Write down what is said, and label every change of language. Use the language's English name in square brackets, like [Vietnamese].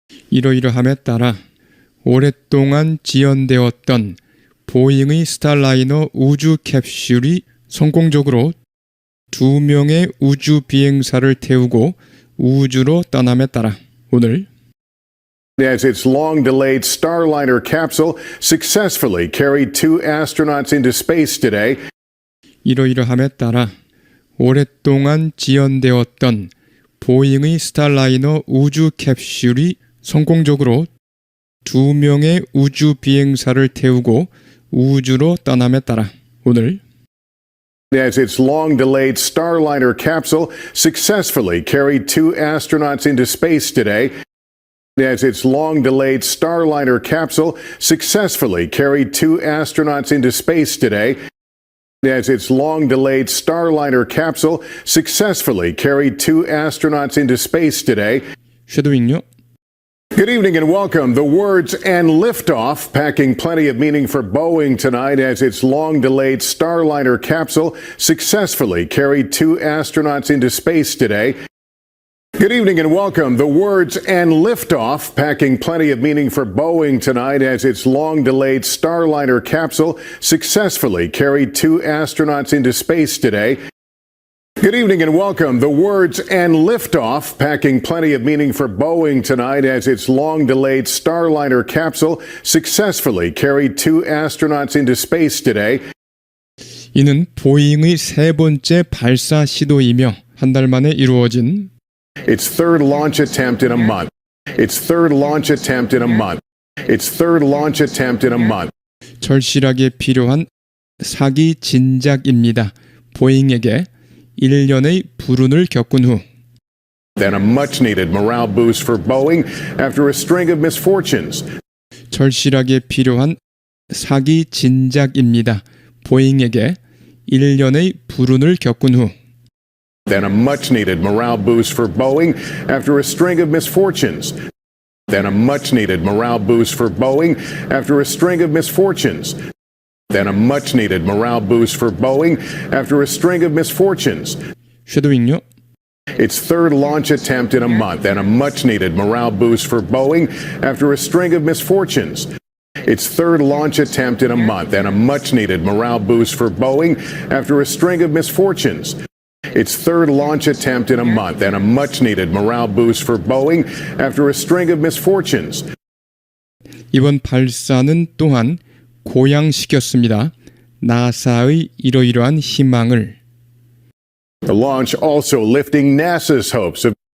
[Korean] 이러이러함에 따라 오랫동안 지연되었던 보잉의 스타라이너 우주 캡슐이 성공적으로 2명의 우주 비행사를 태우고 우주로 떠남에 따라 오늘 [English] As its long-delayed Starliner capsule successfully carried 2 astronauts into space today. [Korean] 이러이러함에 따라 오랫동안 지연되었던 보잉의 스타라이너 우주 캡슐이 성공적으로 2명의 우주 비행사를 태우고 우주로 떠남에 따라 오늘 [English] As its long-delayed Starliner capsule successfully carried two astronauts into space today. As its long-delayed Starliner capsule successfully carried two astronauts into space today. As its long-delayed Starliner capsule successfully carried two astronauts into space today. [Korean] 쉐도잉요. [English] Good evening and welcome. The words "and liftoff" packing plenty of meaning for Boeing tonight as its long-delayed Starliner capsule successfully carried two astronauts into space today. Good evening and welcome. The words "and liftoff" packing plenty of meaning for Boeing tonight as its long-delayed Starliner capsule successfully carried two astronauts into space today. Good evening and welcome. The words "and liftoff" packing plenty of meaning for Boeing tonight as its long-delayed Starliner capsule successfully carried two astronauts into space today. [Korean] 이는 보잉의 세 번째 발사 시도이며 한 달 만에 이루어진 [English] Its third launch attempt in a month. Its third launch attempt in a month. Its third launch attempt in a month. [Korean] 절실하게 필요한 사기 진작입니다. 보잉에게 1년의 불운을 겪은 후 [English] Then a much-needed morale boost for Boeing after a string of misfortunes. [Korean] 절실하게 필요한 사기 진작입니다. 보잉에게 1년의 불운을 겪은 후 [English] Then a much-needed morale boost for Boeing after a string of misfortunes. Then a much-needed morale boost for Boeing after a string of misfortunes. Then a much-needed morale boost for Boeing after a string of misfortunes. [Korean] 쉐도잉요. [English] Its third launch attempt in a month and a much-needed morale boost for Boeing after a string of misfortunes. Its third launch attempt in a month and a much-needed morale boost for Boeing after a string of misfortunes. Its third launch attempt in a month and a much-needed morale boost for Boeing after a string of misfortunes. [Korean] 이번 발사는 또한 고양시켰습니다. 나사의 이러이러한 희망을 [English] The launch also lifting NASA's hopes of